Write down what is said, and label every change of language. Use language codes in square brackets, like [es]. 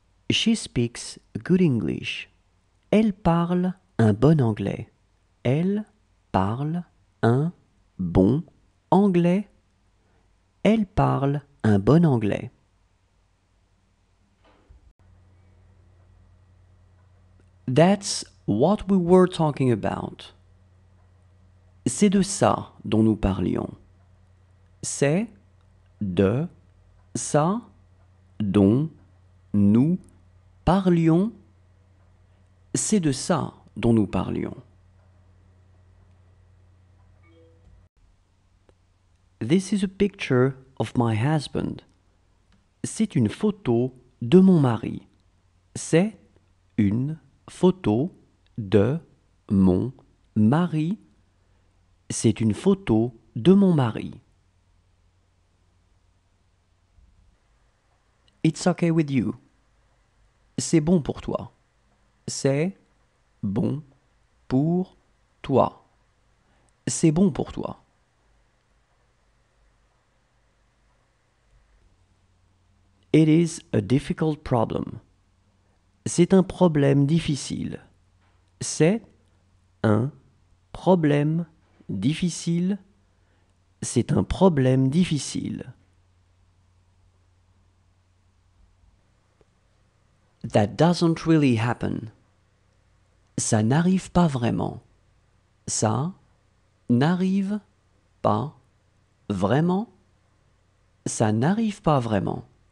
[en] She speaks good English. [fr] Elle parle un bon anglais. Elle parle un bon anglais. Elle parle un bon anglais. [en] That's what we were talking about. [fr] C'est de ça dont nous parlions. C'est de ça dont nous parlions. C'est de ça dont nous parlions. [en] This is a picture of my husband. [fr] C'est une photo de mon mari. C'est une photo de mon mari. C'est une photo de mon mari. [en] It's okay with you. [fr] C'est bon pour toi. C'est bon pour toi. C'est bon pour toi. [en] It is a difficult problem. [fr] C'est un problème difficile. C'est un problème difficile. C'est un problème difficile. [en] That doesn't really happen. [fr] Ça n'arrive pas vraiment. Ça n'arrive pas vraiment. Ça n'arrive pas vraiment.